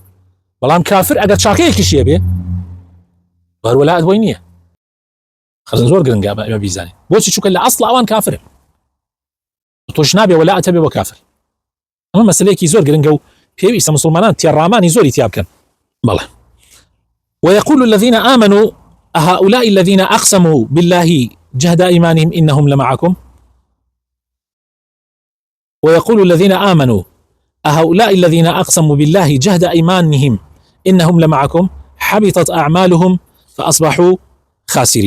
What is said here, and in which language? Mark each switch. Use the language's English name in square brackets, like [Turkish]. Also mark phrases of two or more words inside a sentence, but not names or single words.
[Central Kurdish] بەڵام کافر ئەگەر چاکەیەکیشیە بێ هەر ولا ئەدبۆی نییە. خەزن زۆر گرنگە ئەمە بیزانین بۆچی، چونکە لە ئەسڵ ئەوان کافرن، تۆش نابێ ولا ئەتەبێ بۆ کافر. ئەمە مەسەلەیەکی زۆر گرنگە و پێویستە مسلمانان تێڕامانی زۆری تیا بکەن. [Arabic] بەڵێ ويقول الذين آمنوا أهؤلاء الذين أقسموا بالله جهد إيمانهم إنهم لمعكم، ويقول الذين آمنوا أهؤلاء الذين أقسموا بالله جهد إيمانهم إنهم لمعكم حبطت أعمالهم فأصبحوا خاسرين.